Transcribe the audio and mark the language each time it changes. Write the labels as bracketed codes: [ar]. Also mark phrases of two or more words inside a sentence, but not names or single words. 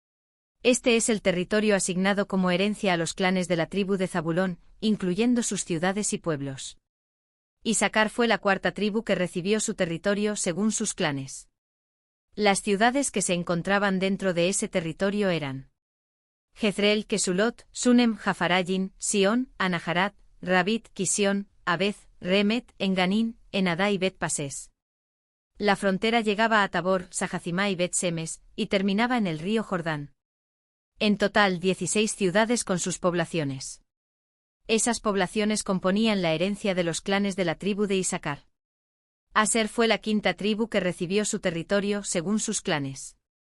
[es] Este es el territorio asignado como herencia a los clanes de la tribu de Zabulón, incluyendo sus ciudades y pueblos. Isacar fue la cuarta tribu que recibió su territorio según sus clanes. Las ciudades que se encontraban dentro de ese territorio eran Jezreel, Kesulot, Sunem, Jafarayín, Sion, Anaharat, Rabit, Kisión, Abez, Remet, Enganín, Enadá y Bet Pasés. La frontera llegaba a Tabor, Sajacimá y Bet Semes, y terminaba en el río Jordán. En total 16 ciudades con sus poblaciones. Esas poblaciones componían la herencia de los clanes de la tribu de Isacar. Aser fue la quinta tribu que recibió su territorio según sus clanes.